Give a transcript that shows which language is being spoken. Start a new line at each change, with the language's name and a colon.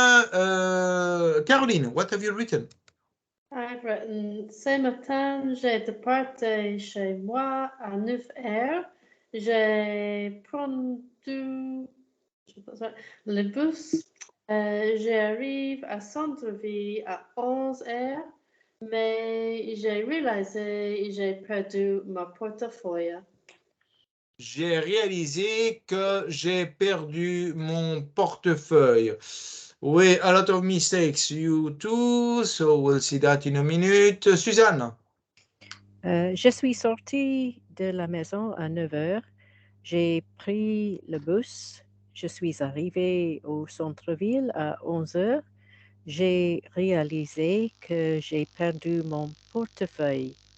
English: Caroline, what have you written? I've written,
French: ce matin, j'ai départé chez moi à 9 heures. J'ai pris le bus. J'arrive à centre-ville à 11 heures, mais j'ai réalisé que j'ai perdu mon portefeuille. J'ai réalisé que j'ai perdu mon portefeuille.
English: Oui, a lot of mistakes, you too, so we'll see that in a minute. Suzanne?
French: Je suis sortie de la maison à 9 heures. J'ai pris le bus. Je suis arrivée au centre-ville à 11 heures. J'ai réalisé que j'ai perdu mon portefeuille.